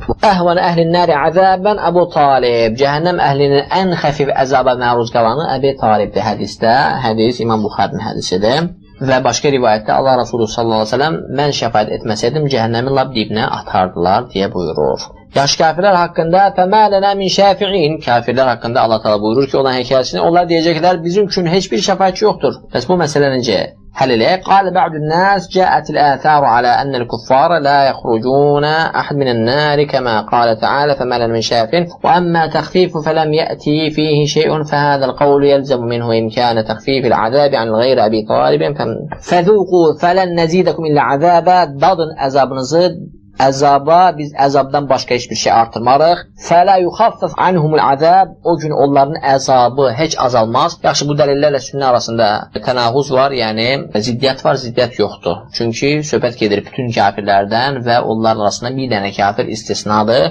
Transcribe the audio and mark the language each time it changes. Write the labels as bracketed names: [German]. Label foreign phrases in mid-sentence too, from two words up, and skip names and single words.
[Arabic] أهون أهل النار عذابا أبو طالب. [Azerbaijani] Cəhənnəm əhlinin ən xəfif əzaba məruz qalanı Əbi Talibdir hədisdə. Hədis İmam Buxarinin hədisidir. Və başqa rivayətdə Allah Resulü [Arabic] صلى الله عليه وسلم [Azerbaijani] mən şəfaət etməsəydim cəhənnəmin lap dibinə atardılar deyə buyurur. Yaş kafirlər haqqında [Arabic] فَمَا لَنَا مِنْ شَافِعِينَ. [Azerbaijani] Kafirlər haqqında Allah Teala buyurur ki, olan hekayəsini onlar deyəcəklər bizim üçün heç bir şəfaətçi yoxdur. Bəs bu məsələ necə həll eləyək? [Arabic] قال بعض الناس جاءت الآثار على أن الكفار لا يخرجون أحد من النار كما قال تعالى فما لنا من شاف وأما تخفيف فلم يأتي فيه شيء فهذا القول يلزم منه إمكان تخفيف العذاب عن غير أبي طالب فذوقوا فلن نزيدكم إلا عذابا. [Azerbaijani] Dadın əzabınızı əzaba biz əzabdan başqa heç bir şey artırmarıq. [Arabic] فلا يخفف عنهم العذاب. [Azerbaijani] O gün onların əzabı heç azalmaz. Yaxşı, bu dəlillərlə sünnə arasında tənaquz var, yəni ziddiyyət var, ziddiyyət yoxdur. Çünki söhbət gedir bütün kafirlərdən və onlar arasında bir dənə kafir istisnadır.